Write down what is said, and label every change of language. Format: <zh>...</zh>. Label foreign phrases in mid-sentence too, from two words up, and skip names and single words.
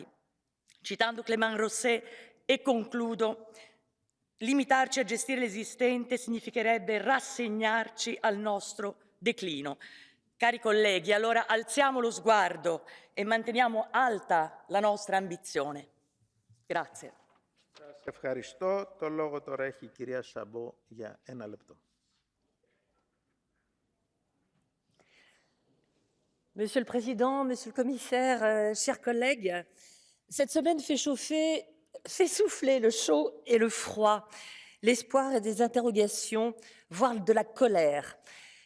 <it>Citando Clément Rosset e concludo, limitarci a gestire l'esistente significherebbe rassegnarci al nostro declino. Cari colleghi, allora alziamo lo sguardo e manteniamo alta la nostra ambizione. Grazie.</it> <el>Σας ευχαριστώ. Το λόγο τώρα έχει η κυρία Σαμπό για 1 λεπτό.</el> <fr>Monsieur le Président, Monsieur le Commissaire, chers collègues, cette semaine fait souffler le chaud et le froid, l'espoir et des interrogations, voire de la colère.</fr>